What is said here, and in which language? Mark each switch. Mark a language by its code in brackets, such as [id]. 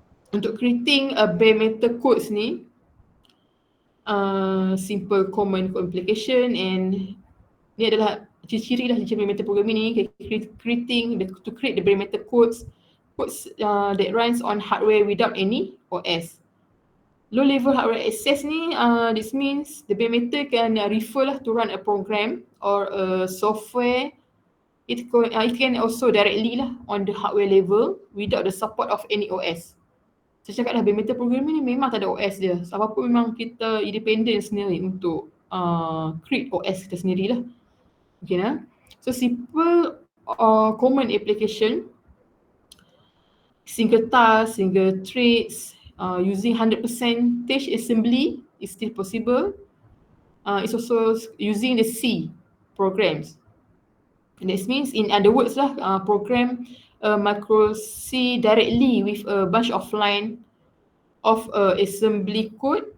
[en] Untuk creating bare metal codes ni, simple common application, and [ms] ni adalah ciri-ciri lah [en] bare metal programming ni, to create the bare metal codes that runs on hardware without any OS. Low level hardware access ni, this means the bare metal can refer lah to run a program or a software. It can also directly lah on the hardware level without the support of any OS. [ms] Saya cakap lah, bare metal programming ni memang tak ada OS dia. Sebab apa memang kita independent sendiri untuk create OS kita sendirilah. Okay lah. [en] So simple common application, single task, single threads, using 100% assembly is still possible. It's also using the C programs. And that means, in other words lah, program micro C directly with a bunch of line of assembly code.